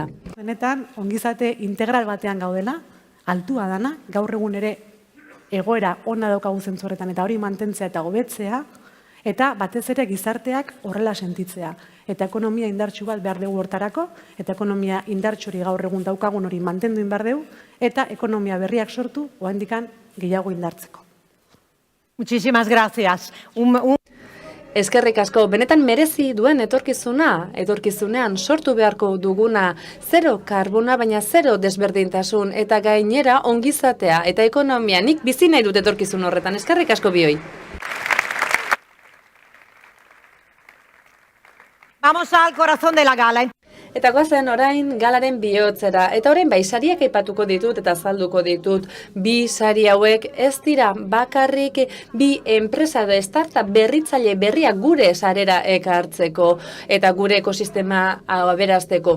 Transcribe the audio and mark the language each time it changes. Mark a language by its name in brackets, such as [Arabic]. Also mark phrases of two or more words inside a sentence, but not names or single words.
[Basque] Benetan, ongizate integral batean gaudela, altua dana, gaur egun ere egoera ona daukagu zentzu horretan eta hori mantentzea eta hobetzea, eta batez ere gizarteak horrela sentitzea. Eta ekonomia indartsu bat behar dugu hortarako, eta ekonomia indartsuri gaur egun daukagun hori mantendu behar dugu, eta ekonomia berriak sortu, oraindikan gehiago indartzeko. [Spanish] Muchísimas gracias. [Basque] Eskerrik asko, benetan merezi duen etorkizunean sortu beharko duguna 0 karbona, baina 0 desberdintasun, eta gainera ongizatea eta ekonomia nik bizi nahi dut etorkizun horretan. Eskerrik asko bioi. [Spanish] Vamos al corazón de la gala. [Basque] Eta goazen orain galaren bihotzera. Eta orain bai sariak aipatuko ditut eta azalduko ditut. Bi sari hauek ez dira bakarrik bi enpresa edo startup berritzaile berriak gure sarera ekartzeko eta gure ekosistema aberazteko.